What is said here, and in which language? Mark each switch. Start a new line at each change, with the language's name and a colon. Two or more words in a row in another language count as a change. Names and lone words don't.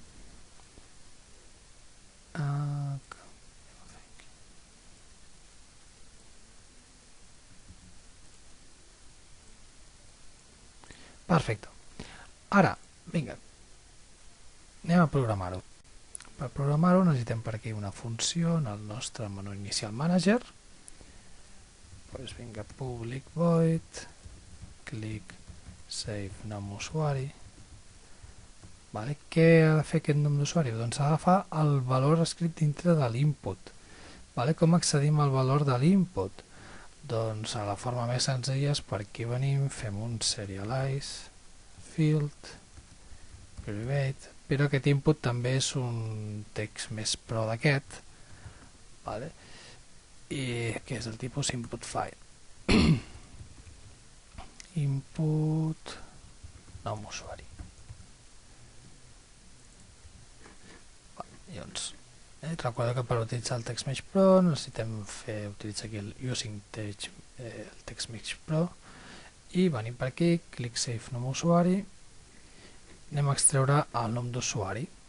Catalan: Perfecte. Ara, vinga, anem a programar-ho. Per programar-ho necessitem per aquí una funció en el nostre menú inicial manager. Doncs vinga,
English: public void, click, save
Catalan: nom usuari. Vale. Què ha de fer aquest nom d'usuari? Doncs ha d'agafar el valor escrit dintre de l'input. Vale. Com accedim al valor de l'input? Doncs a la forma més senzilla és per aquí venim, fem un
English: serialize field private,
Catalan: però aquest input també és un text més pro d'aquest, vale? I que és el tipus
English: input file.
Catalan: Input nom usuari. Llavors, recorda que per utilitzar el TextMesh Pro necessitem utilitzar aquí el Using TextMesh Pro i venim per aquí,
English: click save
Catalan: nom usuari, anem a extreure el nom d'usuari.